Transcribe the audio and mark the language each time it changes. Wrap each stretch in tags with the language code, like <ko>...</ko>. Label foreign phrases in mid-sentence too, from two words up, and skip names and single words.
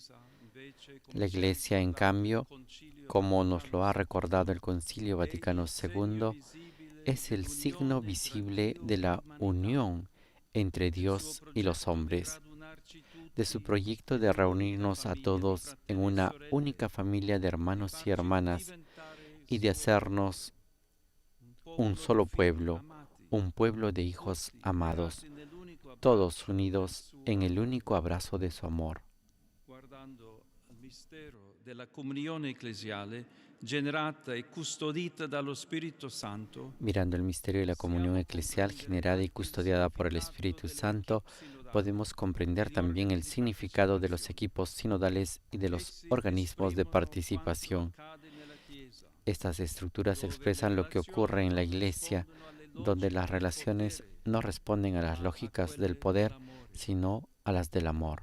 <es>La Iglesia, en cambio, como nos lo ha recordado el Concilio Vaticano II, es el signo visible de la unión entre Dios y los hombres, de su proyecto de reunirnos a todos en una única familia de hermanos y hermanas y de hacernos un solo pueblo, un pueblo de hijos amados, todos unidos en el único abrazo de su amor.</es> <it>Guardando il mistero della comunione ecclesiale generata e custodita dallo Spirito Santo,</it> <es>Mirando el misterio de la comunión eclesial generada y custodiada por el Espíritu Santo, podemos comprender también el significado de los equipos sinodales y de los organismos de participación. Estas estructuras expresan lo que ocurre en la Iglesia, donde las relaciones no responden a las lógicas del poder, sino a las del amor.</es>